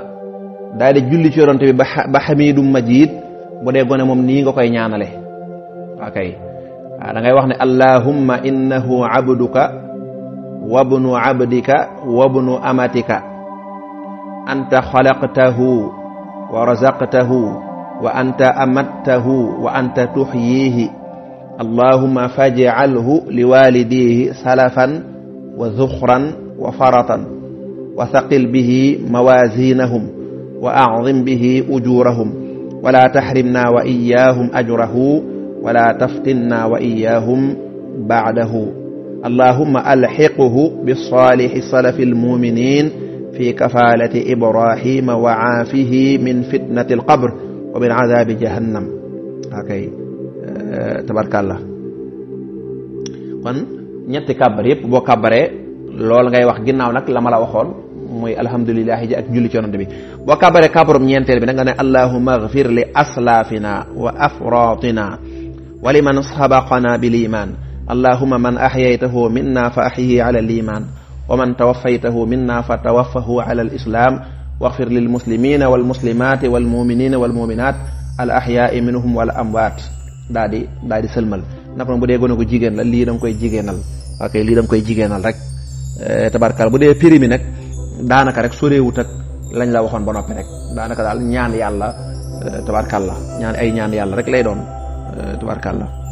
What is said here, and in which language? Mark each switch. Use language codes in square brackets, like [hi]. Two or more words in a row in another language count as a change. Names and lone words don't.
[wo] daal di julli ci yonent bi ba [ar] حميد مجيد [wo] bu dee gone moom nii nga koy ñaanale okay waaw da ngay wax ne [ar] اللهم إنه عبدك وابن عبدك وابن أمتك أنت خلقته ورزقته وأنت أمته وأنت تحييه اللهم فاجعله لوالديه سلفا وذخرا وفرطا وثقل به موازينهم وأعظم به أجورهم ولا تحرمنا وإياهم أجره ولا تفتنا وإياهم بعده اللهم ألحقه بصالح سلف المؤمنين في كفالة إبراهيم وعافه من فتنة القبر ومن عذاب [wo] jahannam okay tabarkallah kon ñetti kàbbar yëpp boo kàbbaree loolu ngay wax ginnaaw nag la ma la waxoon muy alhamdulilahi ji ak julli ci yonent bi boo kàbbaree kàbbarum ñeenteel bi nag nga ne [ar] اللهم اغفر لأسلافنا وأفراطنا ولمن سبقنا بالإيمان اللهم من أحييته منا فأحيه على الإيمان ومن توفيته منا فتوفه على الإسلام واغفر للمسلمين والمسلمات والمؤمنين والمؤمنات الأحياء منهم والأموات [wo] daa di sëlmal naka bu dee gone ko jigéen la lii da nga koy jigéenal ok lii da nga koy jigéenal rek tabarkal bu dee prix mi nag daanaka rek soreewut ak lañ la waxoon ba noppi rek daanaka daal ñaan yàlla tabarkal la ñaan yàlla rek lay doon tabarkal la